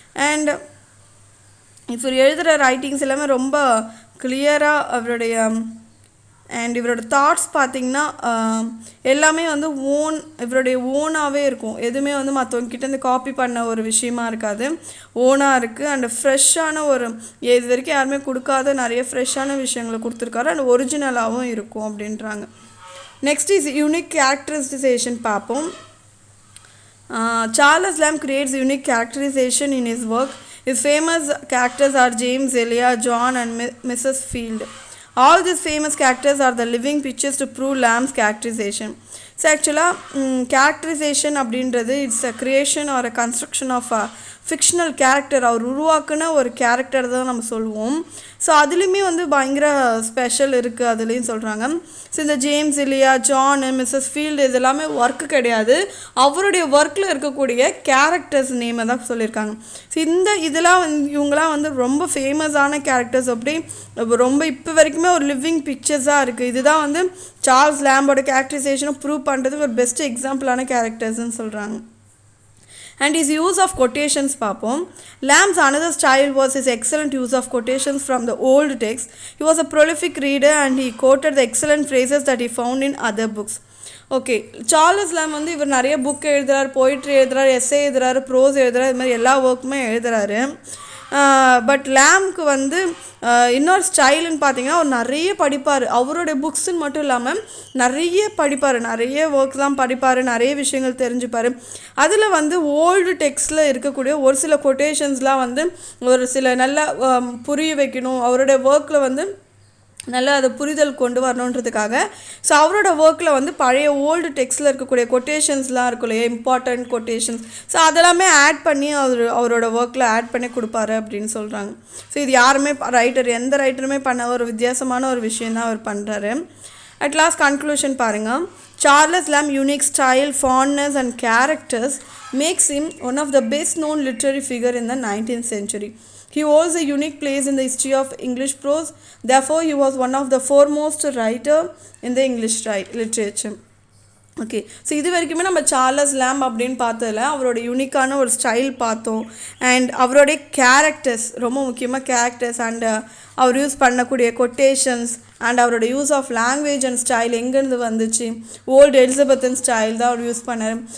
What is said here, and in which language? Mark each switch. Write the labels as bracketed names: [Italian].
[Tamil] And இவர் எழுதுகிற writings எல்லாமே ரொம்ப கிளியராக அவருடைய அண்ட் இவரோட தாட்ஸ் பார்த்திங்கன்னா எல்லாமே வந்து இவருடைய ஓனாகவே இருக்கும். எதுவுமே வந்து மற்றவங்ககிட்டேருந்து காப்பி பண்ண ஒரு விஷயமா இருக்காது, ஓனாக இருக்குது. அண்ட் ஃப்ரெஷ்ஷான இது வரைக்கும் யாருமே கொடுக்காத நிறைய ஃப்ரெஷ்ஷான விஷயங்களை கொடுத்துருக்காரு. அண்ட் ஒரிஜினலாகவும் இருக்கும் அப்படின்றாங்க. நெக்ஸ்ட் இஸ் யூனிக் கேரக்டரைசேஷன் பார்ப்போம். [English] Charles Lamb creates unique characterization in his work. His famous characters are James, Elia, John and Mrs. Field. All these famous characters are the living pictures to prove Lamb's characterization. So actually characterization [Tamil] அப்படின்றது it's a creation R a construction of a fictional character. அவர் உருவாக்குன ஒரு character தான் நம்ம சொல்லுவோம். So அதுலேயுமே வந்து பயங்கர special இருக்குது அதுலேயும் சொல்கிறாங்க. ஸோ இந்த ஜேம்ஸ், இல்லையா, ஜான், மிஸ்ஸஸ் ஃபீல்டு இது எல்லாமே ஒர்க்கு கிடையாது, அவருடைய ஒர்க்கில் இருக்கக்கூடிய கேரக்டர்ஸ் நேமை தான் சொல்லியிருக்காங்க. ஸோ இதெல்லாம் வந்து இவங்களாம் வந்து ரொம்ப ஃபேமஸான கேரக்டர்ஸ், அப்படி ரொம்ப இப்போ வரைக்குமே ஒரு லிவிங் பிக்சர்ஸாக இருக்குது. இதுதான் வந்து சார்ல்ஸ் லேம்போட கேரக்டரைசேஷனை ப்ரூவ் பண்ணுறதுக்கு ஒரு பெஸ்ட் எக்ஸாம்பிளான கேரக்டர்ஸ்ன்னு சொல்கிறாங்க. [English] And his use of quotations [Tamil] பார்ப்போம். [English] Lamb's another style was his excellent use of quotations from the old text. He was a prolific reader and he quoted the excellent phrases that he found in other books. [Tamil] Okay, Charles லேம் வந்து இவர் நிறைய book எழுதுறாரு, poetry எழுதுறாரு, essay எழுதுறாரு, pros எழுதுறாரு, இது மாதிரி எல்லா ஒர்க்குமே எழுதுறாரு. பட் லேம்க்கு வந்து இன்னொரு ஸ்டைலுன்னு பார்த்தீங்கன்னா அவர் நிறைய படிப்பார். அவருடைய புக்ஸுன்னு மட்டும் இல்லாமல் நிறைய படிப்பார், நிறைய ஒர்க்ஸ்லாம் படிப்பார், நிறைய விஷயங்கள் தெரிஞ்சுப்பார். அதில் வந்து ஓல்டு டெக்ஸ்டில் இருக்கக்கூடிய ஒரு சில கொட்டேஷன்ஸ்லாம் வந்து ஒரு சில நல்லா புரிய வைக்கணும், அவருடைய ஒர்க்கில் வந்து நல்லா அதை புரிதல் கொண்டு வரணுன்றதுக்காக. ஸோ அவரோட ஒர்க்கில் வந்து பழைய ஓல்டு டெக்ஸ்டில் இருக்கக்கூடிய கொட்டேஷன்ஸ்லாம் இருக்கும் இல்லையா, இம்பார்ட்டண்ட் கொட்டேஷன்ஸ், ஸோ அதெல்லாமே ஆட் பண்ணி அவரோட ஒர்க்கில் ஆட் பண்ணி கொடுப்பாரு அப்படின்னு சொல்கிறாங்க. ஸோ இது யாருமே எந்த ரைட்டருமே பண்ண ஒரு வித்தியாசமான ஒரு விஷயந்தான் அவர் பண்ணுறாரு. அட் லாஸ்ட் கன்க்ளூஷன் பாருங்கள். [English] Charles Lamb's unique style, fondness and characters makes him one of the best known literary figure in the 19th century. He holds a unique place in the history of English prose. Therefore, he was one of the foremost writer in the English literature. [Tamil] Okay, so இது வரைக்குமே நம்ம Charles lamp அப்படின்னு பார்த்ததில் அவரோட யூனிக்கான ஒரு style பார்த்தோம். And அவருடைய கேரக்டர்ஸ், ரொம்ப முக்கியமாக கேரக்டர்ஸ் அண்ட் அவர் யூஸ் பண்ணக்கூடிய கொட்டேஷன்ஸ் அண்ட் அவரோட use of language and style எங்கேருந்து வந்துச்சு, ஓல்டு எலிசபெத்தன் ஸ்டைல் தான் அவர் யூஸ் பண்ணார்.